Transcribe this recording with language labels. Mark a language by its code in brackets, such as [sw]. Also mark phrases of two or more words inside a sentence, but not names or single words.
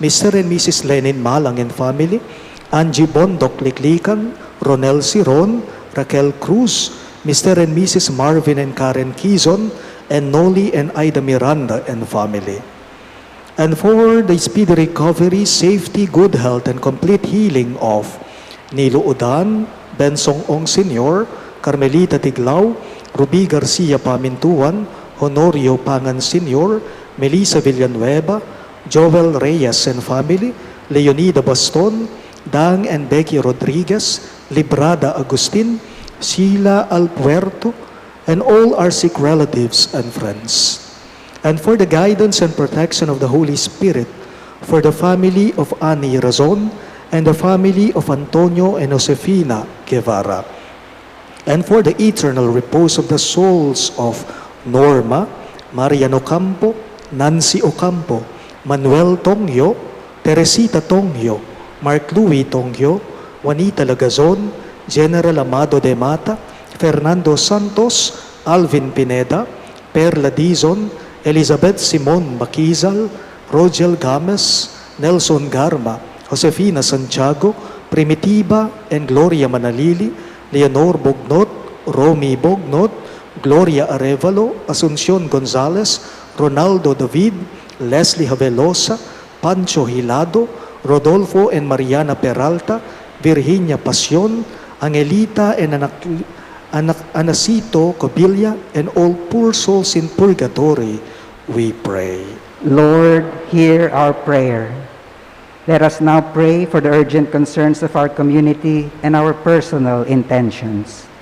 [en] and Mrs. Lenin Malang and family, Angie Bondok Liklikan, Ronel Siron, Raquel Cruz, Mr. and Mrs. Marvin and Karen Kizon, and Noli and Ida Miranda and family. And for the speedy recovery, safety, good health, and complete healing of Nilo Udan, Bensong Ong Sr., Carmelita Tiglao, Ruby Garcia Pamintuan, Honorio Pangan Sr., Melissa Villanueva, Joel Reyes and family, Leonida Baston, Dang and Becky Rodriguez, Librada Agustin, Sheila Alpuerto, and all our sick relatives and friends. And for the guidance and protection of the Holy Spirit, for the family of Ani Razon, and the family of Antonio and Josefina Guevara, and for the eternal repose of the souls of Norma, Marian Ocampo, Nancy Ocampo, Manuel Tongyo, Teresita Tongyo, Mark Louis Tongyo, Juanita Lagazon, General Amado de Mata, Fernando Santos, Alvin Pineda, Perla Dizon, Elizabeth Simon Makizal, Rogel Games, Nelson Garma, Josefina Santiago, Primitiva and Gloria Manalili, Leonor Bognot, Romy Bognot, Gloria Arevalo, Asuncion Gonzalez, Ronaldo David, Leslie Havelosa, Pancho Hilado, Rodolfo and Mariana Peralta, Virginia Pasion, Angelita and Anacito Cobilla, and all poor souls in purgatory, we pray. Lord, hear our prayer. Let us now pray for the urgent concerns of our community and our personal intentions.